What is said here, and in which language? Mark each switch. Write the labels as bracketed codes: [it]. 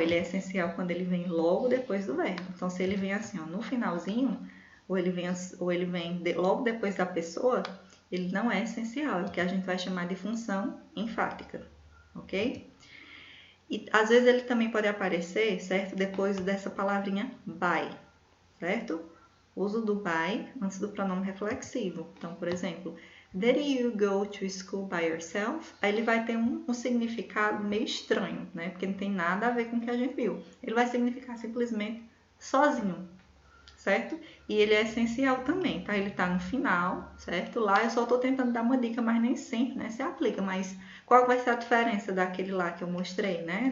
[pt] Ele é essencial quando ele vem logo depois do verbo. Então, se ele vem assim, ó, no finalzinho, ou ele vem logo depois da pessoa, ele não é essencial. É o que a gente vai chamar de função enfática, ok? E às vezes ele também pode aparecer, certo? Depois dessa palavrinha by, certo? Uso do by antes do pronome reflexivo. Então, por exemplo, [en] did you go to school by yourself? [pt] Aí ele vai ter um significado meio estranho, né? Porque não tem nada a ver com o que a gente viu. Ele vai significar simplesmente sozinho, certo? E ele é essencial também, tá? Ele tá no final, certo? Lá eu só tô tentando dar uma dica, mas nem sempre, né, se aplica. Mas qual vai ser a diferença daquele lá que eu mostrei, né?